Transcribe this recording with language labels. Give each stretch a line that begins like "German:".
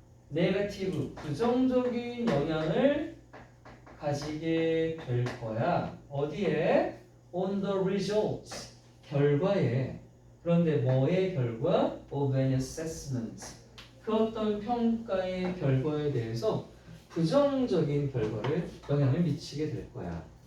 Korean: 네거티브, 부정적인 영향을 가지게 될 거야. 어디에?
English: On the results, 결과에.
Korean: 그런데 뭐의 결과?
English: Of an assessment,
Korean: 그 어떤 평가의 결과에 대해서 부정적인 결과를 영향을 미치게 될 거야.